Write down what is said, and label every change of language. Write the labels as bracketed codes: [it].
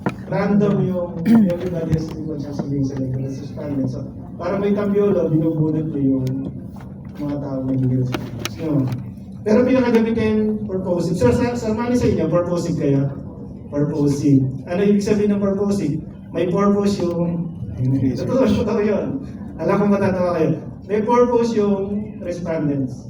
[tl] Random yung [en] everybody has an equal chance of being selected as respondents. [tl] So, para may tambiolo, binubunot mo yung mga tao na hindi respondents. [en] No. [tl] Pero pinakagamit kayong purposive. So, sa mali sa inyo, purposive kayo? Purposive. Ano ibig sabihin ng purposive? May purpose yung, totoo yun. Alam ko matatawa kayo. May purpose yung respondents.